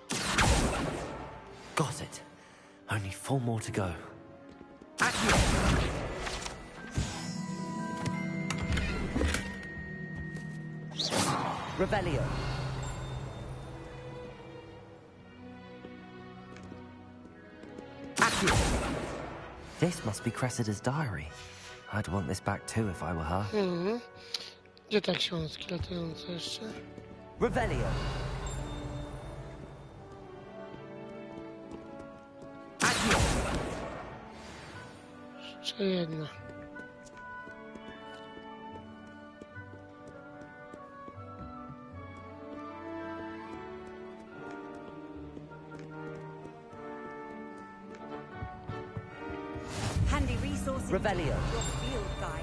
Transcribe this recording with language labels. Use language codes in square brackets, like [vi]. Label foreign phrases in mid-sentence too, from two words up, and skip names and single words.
[en] Got it. Only 4 more to go. Accio! Revelio. Accio! This must be Cressida's diary. I'd want this back too if I were her. [pl] Gdzie te książki latające jeszcze? [en] Revelio. Accio! [pl] Jeszcze jedna. [en] Handy resources. Revelio. Your field guide.